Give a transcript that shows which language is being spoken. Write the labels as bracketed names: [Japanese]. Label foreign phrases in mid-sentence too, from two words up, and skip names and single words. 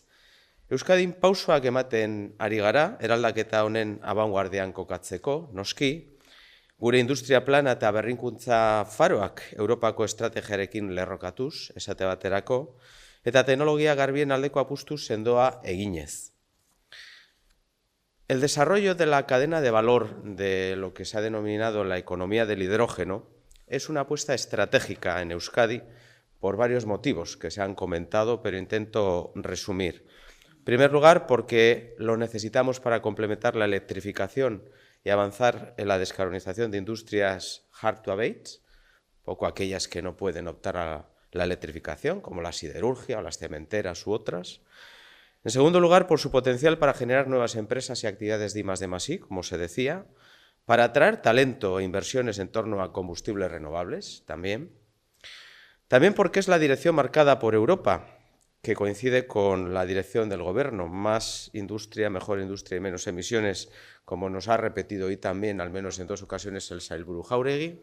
[Basque] Euskadin pausoak ematen ari gara, eraldaketa honen abanguardian kokatzeko, noski, gure industria plana eta berrikuntza faroak Europako estrategiarekin lerrokatuz, esate baterako, eta teknologia garbien aldeko apustu sendoa eginez. [Spanish] El desarrollo de la cadena de valor de lo que se ha denominado la economía del hidrógeno es una apuesta estratégica en Euskadi por varios motivos que se han comentado, pero intento resumir. En primer lugar, porque lo necesitamos para complementar la electrificación y avanzar en la descarbonización de industrias [English] hard to abate, [Spanish] poco aquellas que no pueden optar a la electrificación, como la siderurgia o las cementeras u otras. En segundo lugar, por su potencial para generar nuevas empresas y actividades de I+D+I, como se decía, para atraer talento e inversiones en torno a combustibles renovables, también porque es la dirección marcada por Europa, que coincide con la dirección del Gobierno, más industria, mejor industria y menos emisiones, como nos ha repetido hoy también, al menos en 2 ocasiones, el Sailburu Jáuregui.